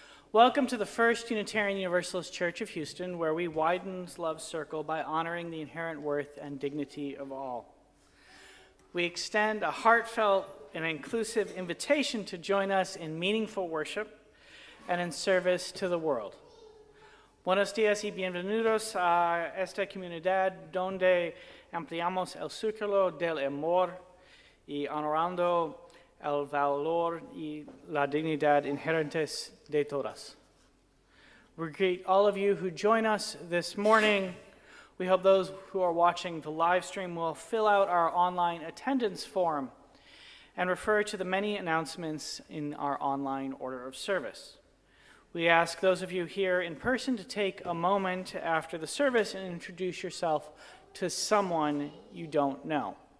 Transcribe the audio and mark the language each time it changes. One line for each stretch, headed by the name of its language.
English: Welcome to the First Unitarian Universalist Church of Houston, where we widen love's circle by honoring the inherent worth and dignity of all. We extend a heartfelt and inclusive invitation to join us in meaningful worship and in service to the world.
Spanish: Buenos días y bienvenidos a esta comunidad donde ampliamos el círculo del amor y honorando el valor y la dignidad inherentes de todas.
English: We greet all of you who join us this morning. We hope those who are watching the live stream will fill out our online attendance form and refer to the many announcements in our online order of service. We ask those of you here in person to take a moment after the service and introduce yourself to someone you don't know.